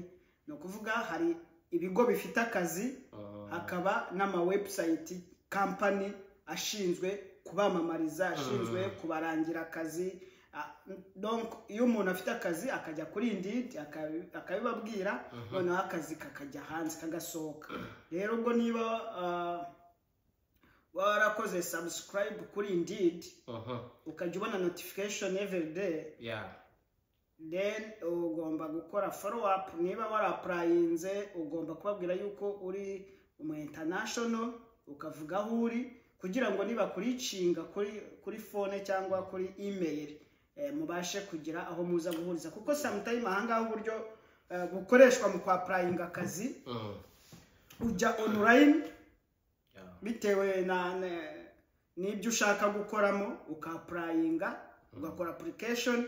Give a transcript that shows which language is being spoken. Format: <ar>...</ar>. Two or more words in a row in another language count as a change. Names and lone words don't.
<rw>No kuvuga hari ibigo bifite akazi, hakaba n'ama</rw> <en>website company</en> <rw>ashinzwe kubamamariza, ashinzwe kubarangira akazi. Donc iyo umuntu afite akazi akajya kuri Indeed akabibabwira, noneho akazi kakajya hanze kagasohoka. Rero ubwo niba warakoze subscribe kuri Indeed, ukajya ubona notification</rw> <en>every day, then</en> <rw>ugomba gukora</rw> <en>follow up.</en> <rw>Niba waraprayinze ugomba kubabwira yuko uri umu international, ukavuga aho uri, kugira ngo niba kuricinga kuri phone cyangwa kuri email mubashe kugira aho muza guhuriza, kuko sometime ahangaho uburyo bukoreshwa mu kwapplyinga akazi ujya online bitewe n'ibyo ushaka gukoramo ukapplyinga ugakora application.</rw>